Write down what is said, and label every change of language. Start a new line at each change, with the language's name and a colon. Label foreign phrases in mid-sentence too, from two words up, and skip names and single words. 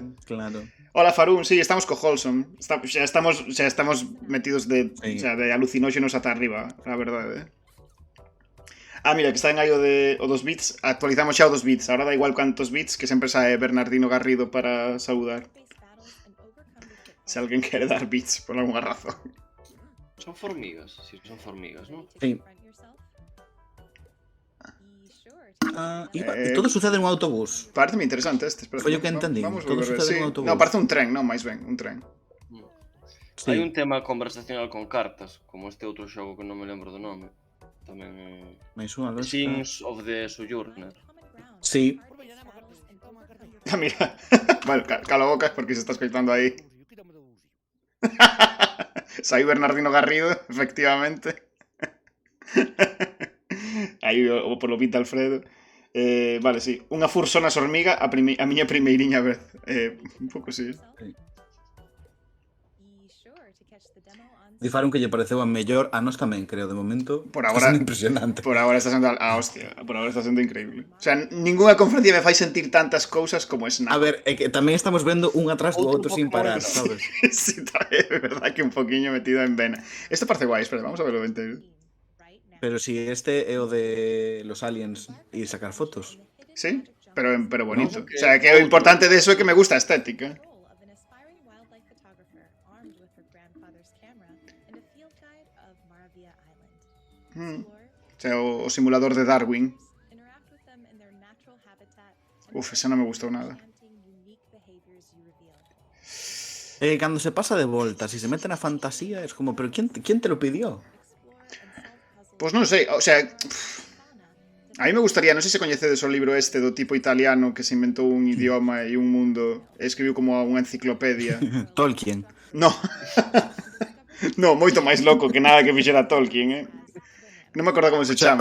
Galician: Claro. Hola Farun, sí, estamos co Wholesome. Xa estamos metidos de, Sí. o sea, de alucinóxenos ata arriba, a verdade. Ah, mira, que está en aí o dos bits. Actualizamos xa o dos bits. Ahora da igual cantos bits, que sempre sae Bernardino Garrido para saudar.
English: face battles and overcome the pitfalls.
Galician: Se alguén quere dar bits por alguna razón. Son formigas, si son formigas, ¿no?
English: Ready to
Galician: Sí.
English: confront yourself? Be sure to
Galician: E todo sucede en un autobús. Pareceme interesante este. Espera, Foi o que entendín. Vamos a Todo volver. sucede Sí. en un autobús. No, parece un tren, non, máis ben, un tren. Sí. Hai un tema conversacional con cartas, como este outro xogo que non me lembro do nome. Tamén Mais unha lógica. Sins of the Sojourner.
English: common ground.
Galician: Sí.
English: Face battles and overcome the
Galician: Ah, mira. Vale, cala a boca porque se está escoitando aí. Sai Bernardino Garrido, efectivamente. Aí o polo Vita Alfredo. Vale, sí. Unha fursonas hormiga a miña primeiriña vez. Un pouco sí.
English: Be sure to catch the demo on
Galician: Difaron que lle pareceu a mellor. A nós tamén, creo, de momento. Por Está agora- sendo impresionante. Por agora está sendo a hostia. Por agora está sendo increíble. O sea, ninguna conferencia me fai sentir tantas cousas como Snap. A ver, é que tamén estamos vendo un atrás do Outro outro sin Pokémon. parar, sabes? Sí, é verdad que un poquinho metido en vena. Esto parece guai, espera,
Spanish: vamos a verlo entero.
English: right now.
Galician: Pero si este é o de los aliens e sacar fotos. Sí, pero bonito. No, O sea, que o importante de eso é que me gusta a estética.
English: Role of an aspiring wildlife photographer armed with her grandfather's camera and a field guide of Maravilla Island. Explore,
Galician: O sea, o simulador de Darwin.
English: interact with them in their natural habitat.
Galician: Uf, esa non me gustou nada.
English: Enchanting, unique behaviors you reveal.
Galician: Cando se pasa de volta, si se mete na fantasía, es como,
Spanish: pero ¿quién te lo pidió?
English: Explore and solve puzzles.
Galician: Pois non sei, o sea,
English: Fauna.
Galician: a mí me gustaría, non sei se coñecedes o libro este do tipo italiano que se inventou un idioma e un mundo e escribiu como unha enciclopedia. Tolkien. No. No, moito máis loco que nada que fixera Tolkien, Non me acordo como se chama.